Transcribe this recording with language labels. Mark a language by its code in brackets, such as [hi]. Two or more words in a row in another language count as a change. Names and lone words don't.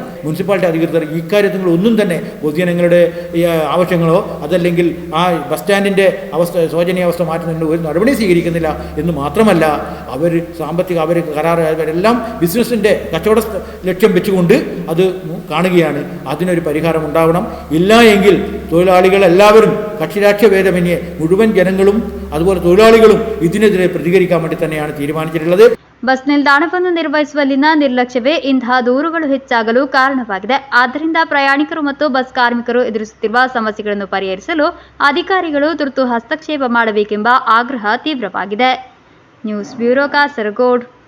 [ml] മുനിസിപ്പാലിറ്റി അധികൃതർ ഇക്കാര്യത്തിൽ ഒന്നും തന്നെ പൊതുജനങ്ങളുടെ ആവശ്യങ്ങളോ അതല്ലെങ്കിൽ ആ ബസ് സ്റ്റാൻഡിൻ്റെ ശോചനീയാവസ്ഥ മാറ്റുന്നതിന് ഒരു നടപടി സ്വീകരിക്കുന്നില്ല എന്ന് മാത്രമല്ല അവർ അവരെല്ലാം ബിസിനസ്സിൻ്റെ കച്ചവട ലക്ഷ്യം വെച്ചുകൊണ്ട് അത് കാണുകയാണ്. അതിനൊരു പരിഹാരം ഉണ്ടാവണം. ഇല്ല എങ്കിൽ തൊഴിലാളികൾ എല്ലാവരും കക്ഷിരാഷ്ട്രീയ ഭേദമന്യേ മുഴുവൻ ജനങ്ങളും അതുപോലെ തൊഴിലാളികളും ഇതിനെതിരെ പ്രതികരിക്കാൻ വേണ്ടി തന്നെയാണ് തീരുമാനിച്ചിട്ടുള്ളത്. [kn] ಬಸ್ ನಿಲ್ದಾಣವನ್ನು ನಿರ್ವಹಿಸುವಲ್ಲಿನ ನಿರ್ಲಕ್ಷ್ಯವೇ ಇಂತಹ ದೂರುಗಳು ಹೆಚ್ಚಾಗಲು ಕಾರಣವಾಗಿದೆ. ಆದ್ದರಿಂದ ಪ್ರಯಾಣಿಕರು ಮತ್ತು ಬಸ್ ಕಾರ್ಮಿಕರು ಎದುರಿಸುತ್ತಿರುವ ಸಮಸ್ಯೆಗಳನ್ನು ಪರಿಹರಿಸಲು ಅಧಿಕಾರಿಗಳು ತುರ್ತು ಹಸ್ತಕ್ಷೇಪ ಮಾಡಬೇಕೆಂಬ ಆಗ್ರಹ ತೀವ್ರವಾಗಿದೆ. [en] news bureau ಕಾಸರಗೋಡು.